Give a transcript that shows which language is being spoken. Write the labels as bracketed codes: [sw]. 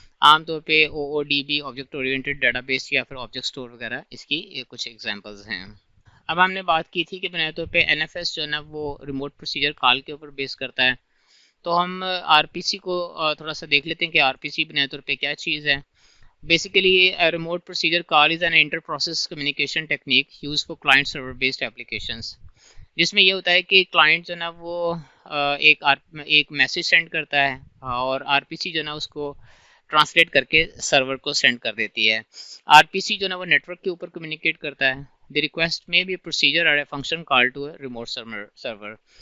[ur] عام طور پہ OODB object oriented data base یا پھر آبجیکٹ اسٹور وغیرہ اس کی کچھ ایگزامپلز ہیں. اب ہم نے بات کی تھی کہ بنیادی طور پہ NFS جو ہے نا وہ ریموٹ پروسیجر کال کے اوپر بیس کرتا ہے. تو ہم RPC کو تھوڑا سا دیکھ لیتے ہیں کہ RPC بنیادی طور پہ کیا چیز ہے. [en] Basically, a remote procedure call is an inter-process communication technique used for client-server based applications. [ur] جس میں یہ ہوتا ہے کہ کلائنٹ جو نا وہ ایک میسج سینڈ کرتا ہے اور RPC جو نا اس کو ٹرانسلیٹ کر کے سرور کو سینڈ کر دیتی ہے. RPC جو نا وہ نیٹورک کے اوپر کمیونیکیٹ کرتا ہے. [en] The request may be a procedure or a function call to a remote server.